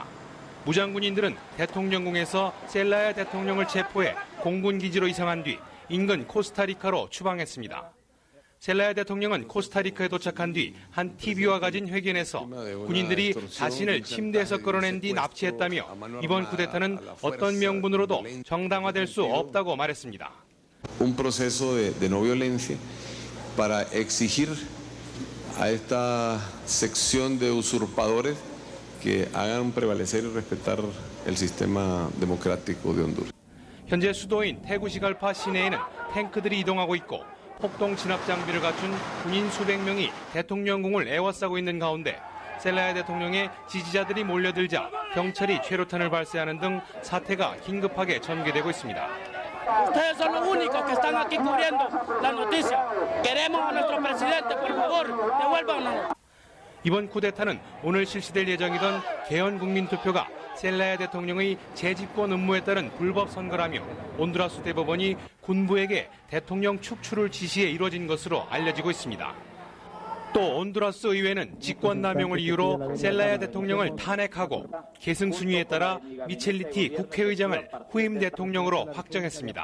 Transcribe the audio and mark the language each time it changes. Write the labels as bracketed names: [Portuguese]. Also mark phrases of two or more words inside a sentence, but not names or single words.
[Korean] 무장군인들은 대통령궁에서 셀라야 대통령을 체포해 공군기지로 이송한 뒤 인근 코스타리카로 추방했습니다. 셀라야 대통령은 코스타리카에 도착한 뒤 한 TV와 가진 회견에서 군인들이 자신을 침대에서 끌어낸 뒤 납치했다며 이번 쿠데타는 어떤 명분으로도 정당화될 수 없다고 말했습니다. [Spanish] Un proceso de no violencia para exigir a esta sección de usurpadores que hagan prevalecer y respetar el sistema democrático de Honduras. [Korean] 현재 수도인 테구시갈파 시내에는 탱크들이 이동하고 있고 폭동 진압 장비를 갖춘 군인 수백 명이 대통령궁을 에워싸고 있는 가운데 셀라야 대통령의 지지자들이 몰려들자 경찰이 최루탄을 발사하는 등 사태가 긴급하게 전개되고 있습니다. [Spanish] Ustedes son los únicos que están aquí cubriendo la noticia. Queremos a nuestro presidente, por favor, devuélvanos. [Korean] 이번 쿠데타는 오늘 실시될 예정이던 개헌 국민투표가 셀라야 대통령의 재집권 음모에 따른 불법 선거라며 온두라스 대법원이 군부에게 대통령 축출을 지시해 이뤄진 것으로 알려지고 있습니다. 또 온두라스 의회는 직권남용을 이유로 셀라야 대통령을 탄핵하고 계승 순위에 따라 미첼리티 국회의장을 후임 대통령으로 확정했습니다.